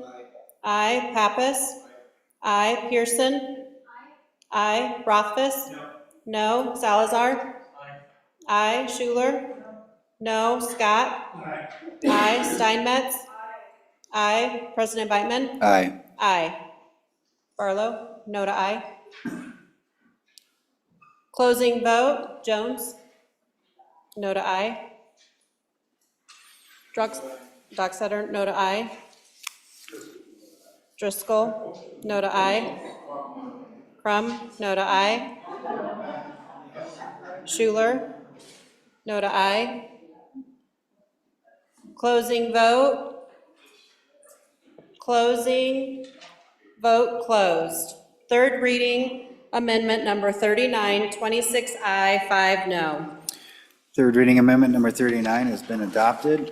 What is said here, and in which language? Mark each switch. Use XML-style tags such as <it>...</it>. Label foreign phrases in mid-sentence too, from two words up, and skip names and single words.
<en>Aye. Pappas? Aye. Pearson? Aye. Rothfuss? No. Salazar? Aye. Schuler? No. Scott? Aye. Steinmetz? Aye. President Beitman? Aye. Aye. Barlow? No to aye. Closing vote, Jones? No to aye. Dockstader? No to aye. Driscoll? No to aye. Crum? No to aye. Schuler? No to aye. Closing vote. Closing vote closed. Third reading amendment number 39, 26 aye, 5 no. Third reading amendment number 39 has been adopted.</en>